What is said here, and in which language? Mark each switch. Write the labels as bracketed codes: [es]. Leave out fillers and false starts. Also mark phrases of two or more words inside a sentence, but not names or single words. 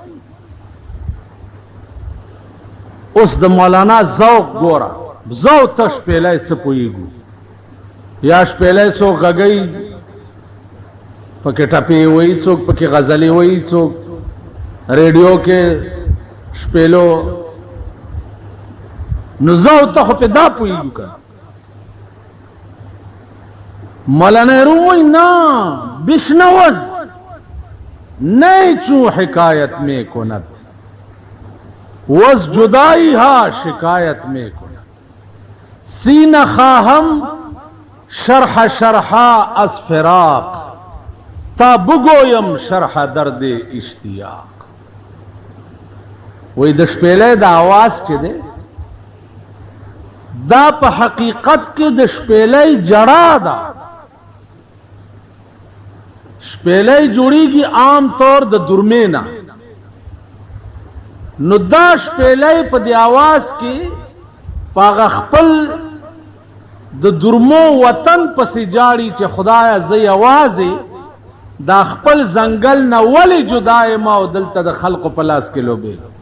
[ps] اوس د مولانا ذوق ګوره، ذوق ته شپېلې څه پوهېږو، یا شپېلې څوک غږی پکې ټپې وایي، څوک پکې غزلې وایي، څوک ریډیو کې شپېلو، نو ذوق ته خو په دا پوهېږو که. [fa] مولانا روم وایي نه بشنوز نہیں چوں حکایت میں کند وز جدائی ہا شکایت میں کند سینہ خواہم شرح شرحا از فراق تا بگویم شرح درد اشتیاق. [ps] وی د شپېلې د आवाज چې دی دا په حقیقت کې د شپېلې جړا ده. شپېلې جوړیږي عام طور د درمې نه، نو دا شپېلې په دې आवाज کې پاغه خپل د درمو وطن پسې جاړي چې خدایا زه یوازې دا خپل ځنګل نه ولې جدای ما او دلته د خلقو په لاس کې لوبې.